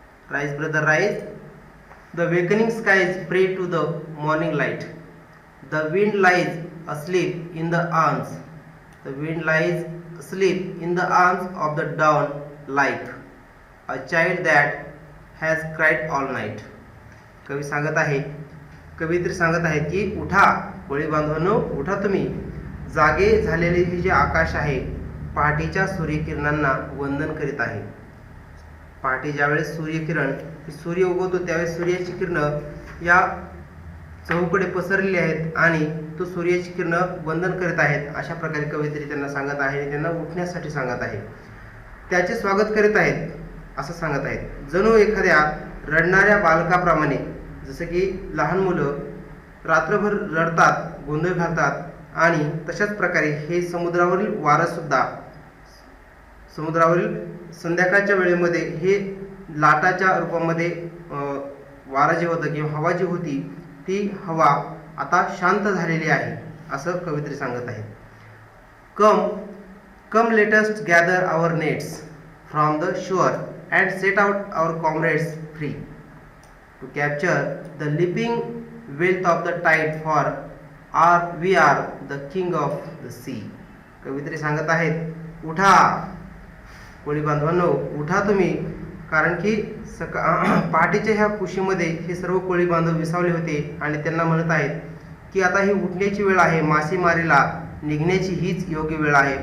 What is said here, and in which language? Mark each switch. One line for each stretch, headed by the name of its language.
English: Rise brother rise, the awakening skies pray to the morning light. The wind lies asleep in the arms, the wind lies asleep in the arms of the dawn like a child that has cried all night.
Marathi: कवी सांगत आहे, कवित्री सांगत आहेत की उठा कोळी बांधवांनो, उठा तुम्ही। जागे झालेले हे जे आकाश आहे पहाटेच्या सूर्यकिरणांना वंदन करीत आहे। पहाटे ज्यावेळेस सूर्य उगवतो त्यावेळेस सूर्याची किरणं या चहूकडे पसरलेली आहेत आणि तो सूर्याची किरणं वंदन करीत आहेत। अशा प्रकारे कवयित्री त्यांना सांगत आहे आणि त्यांना उठण्यासाठी सांगत आहे, त्याचे स्वागत करीत आहेत असं सांगत आहेत। जणू एखाद्या रडणाऱ्या बालकाप्रमाणे, जसं की लहान मुलं रात्रभर रडतात, गोंधळ घालतात आणि तशाच प्रकारे हे समुद्रावरील वारं सुद्धा, समुद्रावरील संध्याकाळच्या वेळेमध्ये हे लाटाच्या रूपामध्ये वारं जे होतं किंवा हवा जी होती ती हवा आता शांत झालेली आहे असं कवित्री सांगत आहे।
English: Come let us gather our nets from the shore and set out our comrades free to capture the leaping wealth of the tide for we are the king of the sea.
Marathi: कवित्री सांगत आहेत, उठा कोळी बांधवांनो, उठा तुम्ही, कारण की पहाटेच्या ह्या कुशीमध्ये हे सर्व कोळी बांधव विसावले होते आणि त्यांना म्हणत आहेत की आता ही उठण्याची वेळ आहे, मासेमारीला निघण्याची हीच योग्य वेळ आहे।